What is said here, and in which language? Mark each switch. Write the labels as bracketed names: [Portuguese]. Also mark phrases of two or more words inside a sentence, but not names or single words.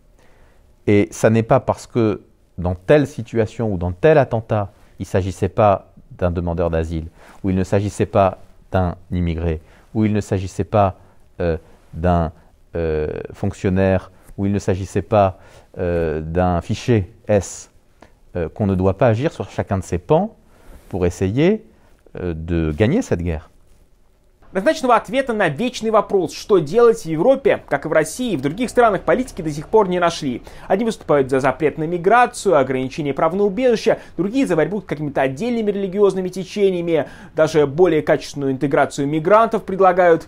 [French] Et ça n'est pas parce que dans telle situation ou dans tel attentat, il ne s'agissait pas d'un demandeur d'asile, ou il ne s'agissait pas d'un immigré, ou il ne s'agissait pas d'un fonctionnaire, ou il ne s'agissait pas d'un fichier S, qu'on ne doit pas agir sur chacun de ces pans pour essayer de gagner cette guerre. [Russian] Однозначного ответа на вечный вопрос, что делать в Европе, как и в России и в других странах, политики до сих пор не нашли. Одни выступают за запрет на миграцию, ограничение прав на убежище, другие за борьбу с какими-то отдельными религиозными течениями, даже более качественную интеграцию мигрантов предлагают.